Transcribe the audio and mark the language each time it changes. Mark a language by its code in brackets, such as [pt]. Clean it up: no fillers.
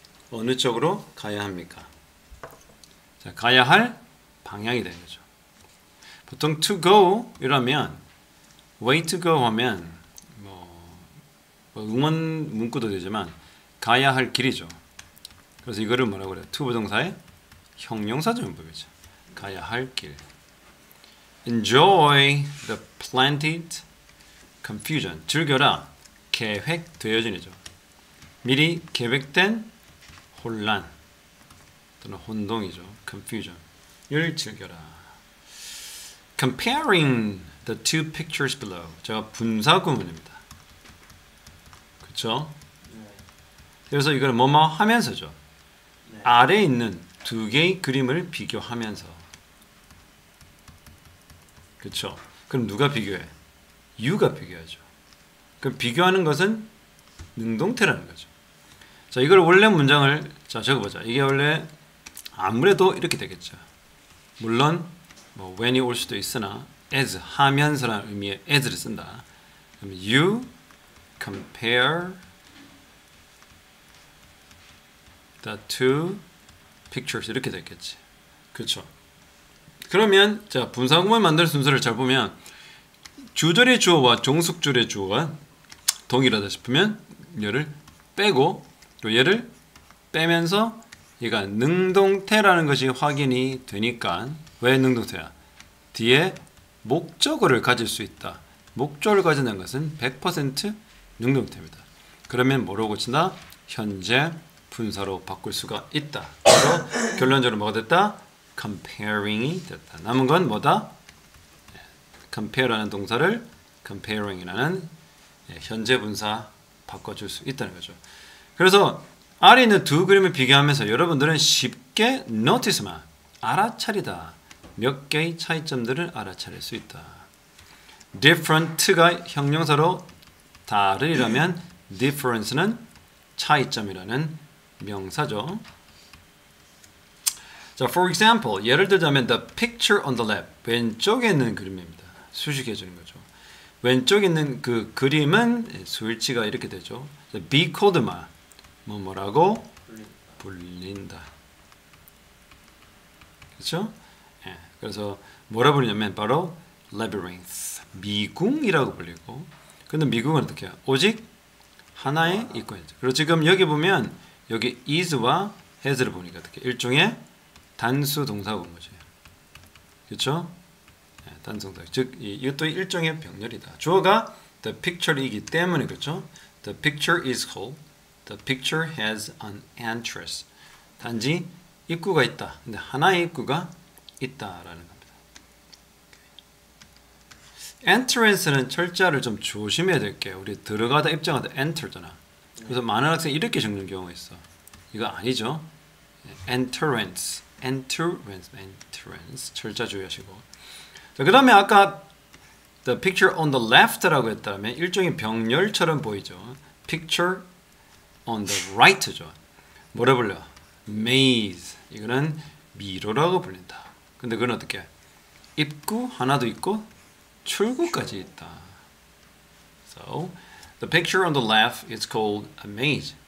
[ko] 어느 쪽으로 가야 합니까? 자, 가야 할 방향이 되는 거죠. 보통 [en] to go [ko] 이라면 [en] way to go [ko] 하면 뭐 응원 문구도 되지만 가야 할 길이죠. 그래서 이거를 뭐라고 그래요? to 부동사의 형용사 전부이죠. 가야 할 길. [en] Enjoy the planted confusion. [ko] 즐겨라. 계획되어진이죠. 미리 계획된 혼란 또는 혼동이죠. confusion을 즐겨라. [en] Comparing the two pictures below. [ko] 제가 분사 구문입니다. 그렇죠? 그래서 이걸 뭐뭐 하면서죠. 아래에 있는 두 개의 그림을 비교하면서. 그렇죠? 그럼 누가 비교해? you가 비교하죠. 그럼 비교하는 것은 능동태라는 거죠. 자, 이걸 원래 문장을 자 적어보자. 이게 원래 아무래도 이렇게 되겠죠. 물론 뭐 when이 올 수도 있으나 as 하면서라는 의미의 as를 쓴다. 그럼 [en] you compare the two pictures [ko] 이렇게 됐겠지. 그렇죠? 그러면 자 분사구문 만들 순서를 잘 보면 주절의 주어와 종속절의 주어가 동일하다 싶으면 얘를 빼고 또 얘를 빼면서 얘가 능동태라는 것이 확인이 되니까 왜 능동태야? 뒤에 목적어를 가질 수 있다. 목적어를 가진다는 것은 100% 능동태입니다. 그러면 뭐로 고친다? 현재 분사로 바꿀 수가 있다. 그래서 결론적으로 뭐가 됐다? comparing이 됐다. 남은 건 뭐다? compare라는 동사를 comparing이라는 현재 분사 바꿔줄 수 있다는 거죠. 그래서 아래 있는 두 그림을 비교하면서 여러분들은 쉽게 notice만 알아차리다. 몇 개의 차이점들을 알아차릴 수 있다. different가 형용사로 다르리라면 difference는 차이점이라는 명사죠. [en] 자, for example, [ko] 예를 들자면 [en] the picture on the left, [ko] 왼쪽에 있는 그림입니다. 수식해 주는 거죠. 왼쪽에 있는 그 그림은 수일치가 이렇게 되죠. be called마, 뭐라고? 불린다. 그렇죠? 예, 그래서 뭐라 부르냐면 바로 labyrinth, 미궁이라고 불리고. 근데 미궁은 어떻게 해요? 오직 하나의 이권이죠. 그리고 지금 여기 보면 여기 is와 has를 보니까 어떻게 일종의 단수 동사구문 거죠. 그렇죠? 네, 단수 동사. 즉 이것도 일종의 병렬이다. 주어가 the picture이기 때문에 그렇죠? [en] The picture is whole. The picture has an entrance. [ko] 단지 입구가 있다. 근데 하나의 입구가 있다라는 겁니다. entrance는 철자를 좀 조심해야 될게요. 우리 들어가다 입장하다 enter잖아. 그래서 많은 학생이 이렇게 적는 경우가 있어. 이거 아니죠? entrance. entrance 철자 주의하시고. 자, 그다음에 아까 [en] the picture on the left [ko] 라고 했다면 일종의 병렬처럼 보이죠. [en] picture on the right죠. [ko] 뭐라 불려? [en] maze. [ko] 이거는 미로라고 불린다. 근데 그건 어떻게? 입구 하나도 있고 출구까지 있다. [en] So the picture on the left is called a maze.